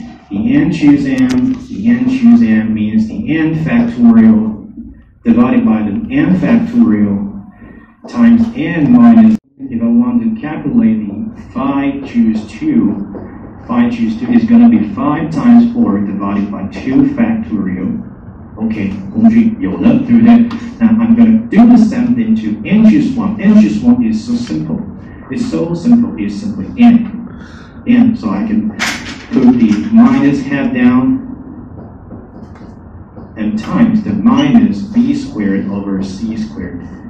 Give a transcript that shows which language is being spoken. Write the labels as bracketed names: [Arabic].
[English] The n choose m means the n factorial divided by the n factorial times n minus. If I want to calculate the phi choose 2 is going to be 5 times 4 divided by 2 factorial. [Chinese] Okay, 工具有了，对不对？ [English] Now I'm going to do the same thing to n choose 1. N choose 1 is so simple. It's so simple. It's simply n. So I can put the minus half down and times the minus b squared over c squared.